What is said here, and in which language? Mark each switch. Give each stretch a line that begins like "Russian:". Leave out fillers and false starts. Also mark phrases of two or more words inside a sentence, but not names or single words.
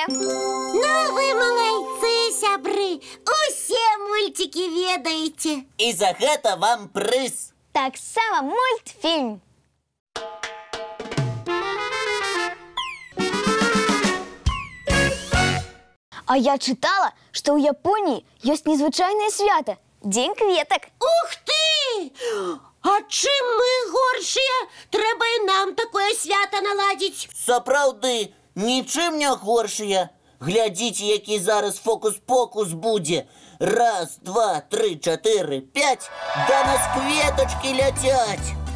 Belarusian: Ну вы малайцы, сябры! Усе мультики ведаеце. І за гэта вам прыз. Таксама мультфільм.
Russian: А я читала, что у Японии есть
Belarusian: незвычайное свято – День кветок. Ух ты! А чым мы горшыя? Трэба і нам такое свято наладзіць. Сапраўды, нічым не горшыя. Глядзіце, які зараз фокус-покус будзе. 1, 2, 3, 4, 5. Да нас кветочки ляцяць.